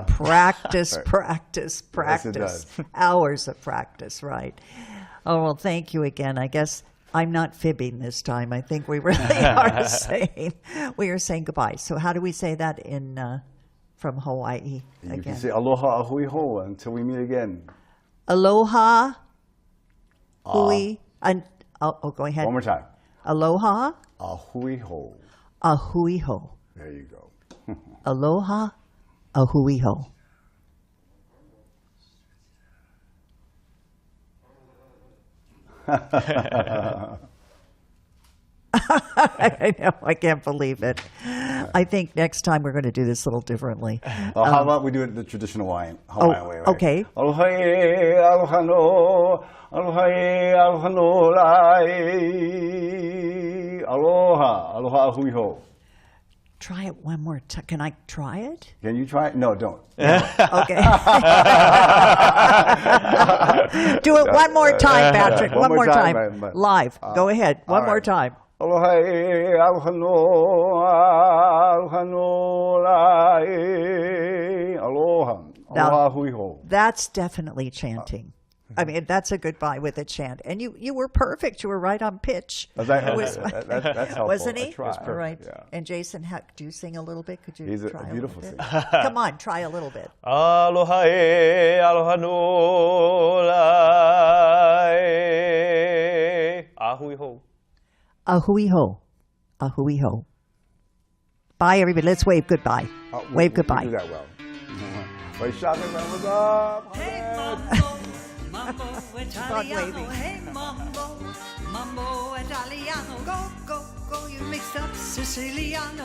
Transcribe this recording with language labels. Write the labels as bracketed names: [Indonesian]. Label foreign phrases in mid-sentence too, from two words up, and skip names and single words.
[English] practice, Right. practice, practice. does. Hours of practice, right. Oh, well, thank you again. I guess I'm not fibbing this time. I think we really are saying goodbye. So how do we say that in from Hawaii You again? can say [Hawaiian] aloha ahui ho [English] until we meet again. [Hawaiian] Aloha, hui, [English] and go ahead. One more time. [Hawaiian] Aloha, Ahui ho. ahui ho. [English] There you go. [Hawaiian] Aloha, ahui ho. [English] I know, I can't believe it. I think next time we're going to do this a little differently. How about we do it the traditional Hawaiian way, right? Okay. [Hawaiian] Aloha e, aloha no, aloha e, aloha no lai. Aloha, aloha ahui ho. [English] Try it one more time. Can I try it? Can you try it? No, don't. Okay. Do it one more time, Patrick. One One more more time, time. but- Live. Go ahead. One all more right. time. [Hawaiian] Aloha e, aloha no, aloha no lai. Aloha, [English] Now- [Hawaiian] aloha ahui ho. [English] That's definitely chanting. I mean, that's a goodbye with a chant. And you were perfect. You were right on pitch. That's helpful. Wasn't I he? tried. All right. Yeah. And Jason, do you sing a little bit? Could you He's a try beautiful little bit? singer. Come on, try a little bit. [Hawaiian] Aloha e, aloha no lai. Ahui ho. Ahui ho. Ahui ho. [English] Bye, everybody. Let's wave goodbye. Wave goodbye. You do that well. Wait, shot it, what's up? Hey mambo, mambo Italiano. waving. Hey mambo, mambo Italiano. Go, go, go, you mixed up Siciliano.